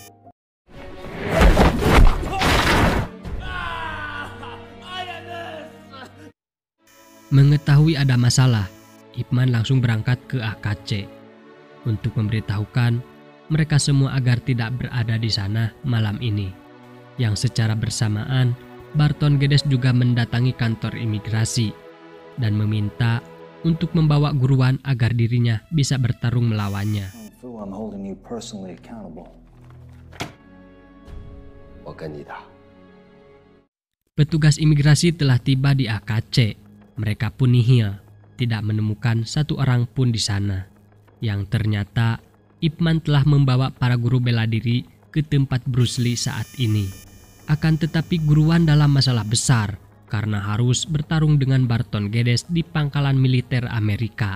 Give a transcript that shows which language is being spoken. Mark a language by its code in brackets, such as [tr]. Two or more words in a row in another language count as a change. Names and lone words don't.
[id] Mengetahui ada masalah, Ip Man langsung berangkat ke AKC untuk memberitahukan mereka semua agar tidak berada di sana malam ini. Yang secara bersamaan, Barton Geddes juga mendatangi kantor imigrasi dan meminta untuk membawa Guruwan agar dirinya bisa bertarung melawannya. [en] Fu, I'm holding you personally accountable. [zh] 我跟你打。 [id] Petugas imigrasi telah tiba di AKC. Mereka pun nihil, tidak menemukan satu orang pun di sana. Yang ternyata Ip Man telah membawa para guru bela diri ke tempat Bruce Lee saat ini. Akan tetapi Guruwan dalam masalah besar karena harus bertarung dengan Barton Geddes di pangkalan militer Amerika.